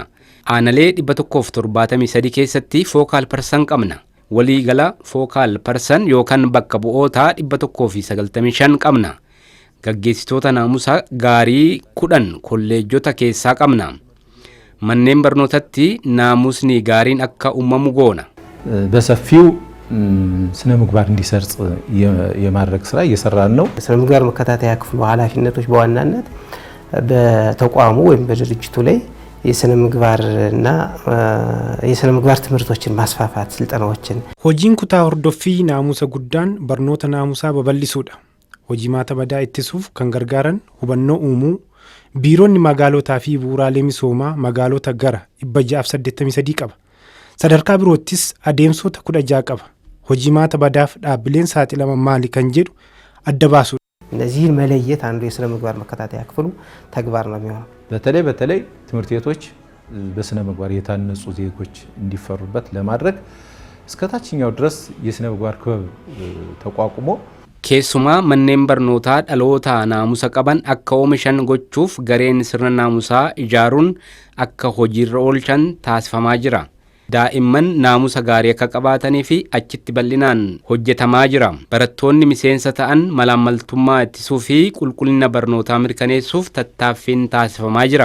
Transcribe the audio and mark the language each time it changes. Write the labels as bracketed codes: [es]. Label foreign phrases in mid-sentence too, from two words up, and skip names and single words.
[om] Aanalee 173 keessatti [en] focal person [om] qabna. Walii gala [en] focal person [om] yookaan bakka bu'ootaa 195 qabna. Gaggeessitoota naamusaa gaarii 10 kolleejjota keessaa qabna. Manneen barnootatti naamusni gaariin akka uumamu goona. [am] በሰፊው ስነ ምግባር እንዲሰርጽ የማድረግ ስራ እየሰራን ነው። ስነ ምግባር መከታተያ ክፍሉ ኃላፊነቶች በዋናነት በተቋሙ ወይም በድርጅቱ ላይ የስነ ምግባርና የስነ ምግባር ትምህርቶችን ማስፋፋት ስልጠናዎችን [om] hojiin kutaa hordoffii naamusa guddaan barnoota naamusaa babal'isuudha. Hojimaata badaa ittisuuf kan gargaaran hubannoo uumuu, biiroonni magaalotaa fi bu'uuraalee misoomaa magaalota gara 683 qaba. Sadarkaa biroottis adeemsota 16 qaba. Hojimaata badaaf dhaabbileen saaxilaman maali kan jedhu adda baasu. [am] እነዚህን መለየት አንዱ የስነ ምግባር መከታተያ ክፍሉ ተግባር ነው የሚሆነው። በተለይ ትምህርት ቤቶች በስነ ምግባር የታነጹ ዜጎች እንዲፈሩበት ለማድረግ እስከ ታችኛው ድረስ የስነ ምግባር ክበብ ተቋቁሞ [om] Keessumaa manneen barnootaa dhaloota naamusa qaban akka oomishan gochuuf gareen sirna naamusaa ijaaruun akka hojiirra oolchan taasifamaa jira. Daa'imman naamusa gaarii akka qabaatanii fi achitti bal'inaan hojjetamaa jira. Barattoonni miseensa ta'an malaammaltummaa ittisuu fi qulqullina barnootaa mirkaneessuuf tattaaffiin taasifamaa jira.